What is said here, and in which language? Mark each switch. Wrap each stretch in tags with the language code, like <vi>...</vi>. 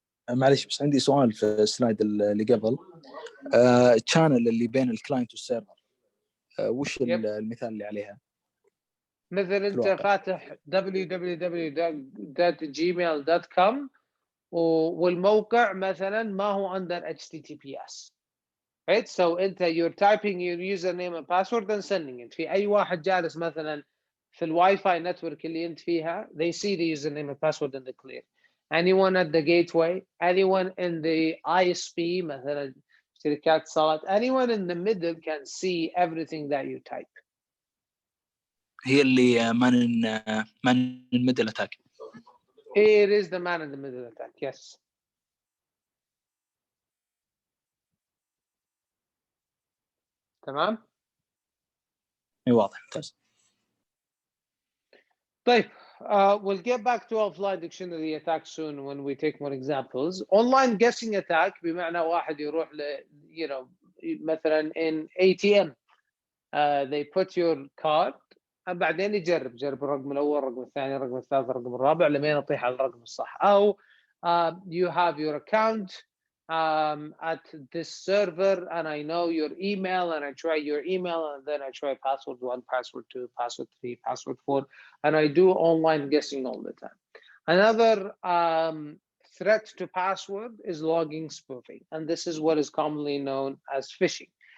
<ar>معلش بس عندي سؤال في السلايد اللي قبل. الشانل اللي بين الكلاينت والسيرفر وش المثال اللي عليها؟ مثل انت فاتح www.gmail.com والموقع مثلا ما هو</ar> <en>under HTTPS, right? So</en> <ar>انت</ar> <en>you're typing your username and password and sending it.</en> <ar>في اي واحد جالس مثلا في الواي فاي نتورك اللي انت فيها,</ar> <en>they see the username and password in the clear. Anyone at the gateway, anyone in the ISP</en> <ar>مثلا شركات اتصالات,</ar> <en>anyone in the middle can see everything that you type.</en> <ar>هي اللي</ar> <en>man in middle attack. It is the man in the middle attack, yes.</en> <ar>تمام؟ واضح ممتاز. طيب,</ar> <en>we'll get back to offline dictionary attack soon when we take more examples.</en> <ar>Online guessing attack بمعنى واحد يروح</ar> <en>you know,</en> <ar>مثلا</ar> <en>in ATM, they put your card</en> <ar>بعدين يجرب الرقم الأول, الرقم الثاني, الرقم الثالث, الرقم الرابع لمين يطيح على الرقم الصح. أو</ar> <en>you have your account at this server and I know your email and I try your email and then I try password 1, password 2, password 3, password 4, and I do online guessing all the time. Another threat to password is logging spoofing, and this is what is commonly known as phishing.</en>